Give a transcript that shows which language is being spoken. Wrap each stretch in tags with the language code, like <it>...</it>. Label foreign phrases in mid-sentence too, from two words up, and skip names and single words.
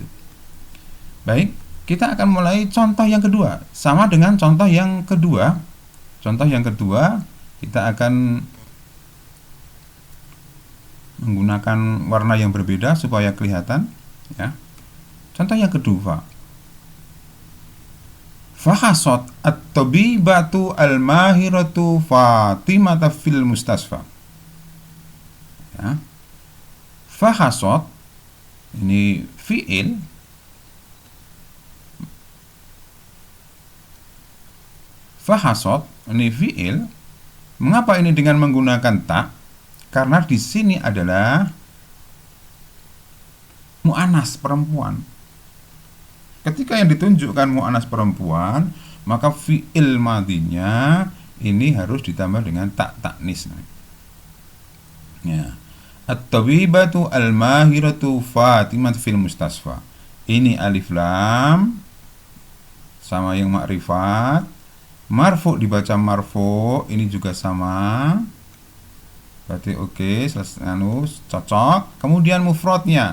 <id>Baik, kita akan mulai contoh yang kedua. Sama dengan contoh yang kedua. Contoh yang kedua, kita akan menggunakan warna yang berbeda supaya kelihatan, ya. Contoh yang kedua,</id> <ar>فحصت الطبيبة الماهرة فاطمة في المستشفى.</ar> <id>Ya. Fahasot ini fi'il. Fahasot ini fi'il Mengapa ini dengan menggunakan ta? Karena di sini adalah mu'annas perempuan. Ketika yang ditunjukkan mu'annas perempuan, maka fi'il madinya ini harus ditambah dengan</id> <ar>تاء التأنيث. Ya. الطبيبة الماهرة فاطمة في المستشفى.</ar> <id>Ini</id> <ar>ألف لام</ar> <id>sama yang makrifat. Marfu dibaca marfu, ini juga sama. Berarti oke, cocok. Kemudian mufradnya.</id>